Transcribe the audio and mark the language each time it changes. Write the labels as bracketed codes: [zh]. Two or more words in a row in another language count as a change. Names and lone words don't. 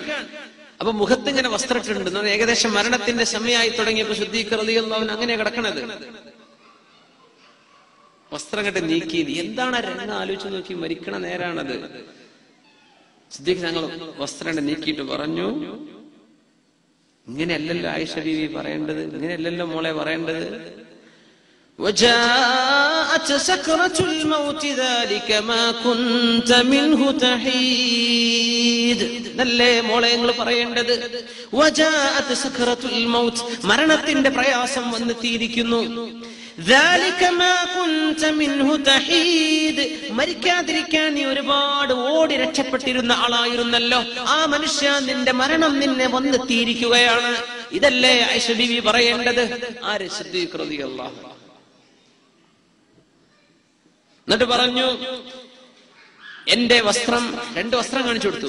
[ml] അപ്പൊ മുഖത്ത് ഇങ്ങനെ വസ്ത്രം ഇട്ടിട്ടുണ്ട്. ഏകദേശം മരണത്തിന്റെ സമയമായി തുടങ്ങിയപ്പോ സിദ്ദീഖ് [ar] رضي الله عنه [ml] അങ്ങനെ കിടക്കണത്. വസ്ത്രം കണ്ട് നീക്കി. എന്താണ് ആ രംഗം ആലോചിച്ച് നോക്കി. മരിക്കണ നേരാണത്. സിദ്ദീഖ് തങ്ങൾ വസ്ത്രം കണ്ട് നീക്കിയിട്ട് പറഞ്ഞു, ഇങ്ങനെയല്ലല്ലോ ആയിഷ ബീവി പറയേണ്ടത്, ഇങ്ങനെയല്ലല്ലോ മോളെ പറയേണ്ടത്. [ar] وجاءت سكرة الموت ذلك ما كنت منه تحيد. [ml] നല്ലേ മോളെ നിങ്ങൾ പറയേണ്ടത്. [ar] وجاءت سكرة الموت, [ml] മരണത്തിന്റെ പ്രയാസം വന്നെത്തിയിരിക്കുന്നു. [ar] ذلك ما كنت منه تحيد, [ml] മരിക്കാതിരിക്കാൻ നീ ഒരുപാട് ഓടി രക്ഷപ്പെട്ടിരുന്ന ആളായിരുന്നല്ലോ. ആ മനുഷ്യ, നിന്റെ മരണം നിന്നെ വന്നെത്തിയിരിക്കുകയാണ്. ഇതല്ലേ ആയിഷ ബീവി പറയേണ്ടത്. ആര്? സിദ്ദീഖ് [ar] رضي الله عنه. [ml] എന്നിട്ട് പറഞ്ഞു, എന്റെ വസ്ത്രം, രണ്ട് വസ്ത്രം കാണിച്ചു കൊടുത്തു.